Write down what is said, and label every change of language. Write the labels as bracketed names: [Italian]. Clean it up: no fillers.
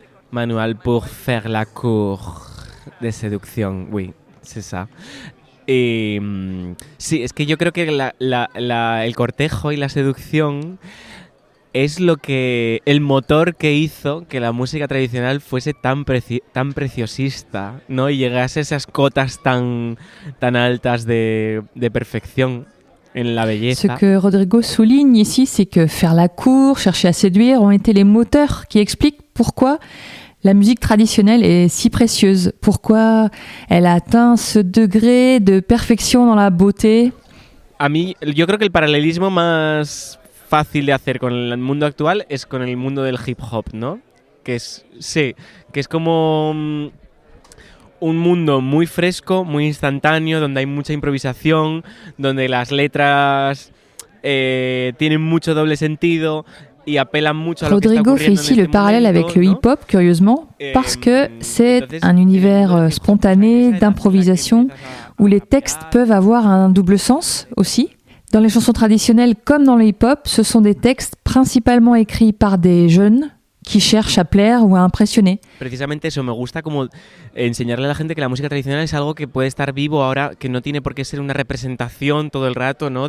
[French] Manual pour faire la cour de seducción, oui, c'est ça. [Spanish] Sí, es que yo creo que el cortejo y la seducción es el motor que hizo que la música tradicional fuese tan preciosista, ¿no? Y llegase a esas cotas tan altas de perfección en la belleza. [French] Ce que Rodrigo souligne ici, c'est que faire la cour, chercher à séduire ont été les moteurs qui expliquent pourquoi la musique traditionnelle est si précieuse, pourquoi elle a atteint ce degré de perfection dans la beauté. [Spanish] A mí, yo creo que el paralelismo más fácil de hacer con el mundo actual es con el mundo del hip hop, ¿no? Que es como un mundo muy fresco, muy instantáneo, donde hay mucha improvisación, donde las letras tienen mucho doble sentido. [French] Rodrigo fait ici le parallèle avec le hip-hop, curieusement, parce que c'est un univers spontané, d'improvisation, où les textes peuvent avoir un double sens aussi. Dans les chansons traditionnelles comme dans le hip-hop, ce sont des textes principalement écrits par des jeunes qui cherchent à plaire ou à impressionner. [Spanish] Precisamente eso, me gusta como enseñarle a la gente que la música tradicional es algo que puede estar vivo ahora, que no tiene por qué ser una representación todo el rato, ¿no?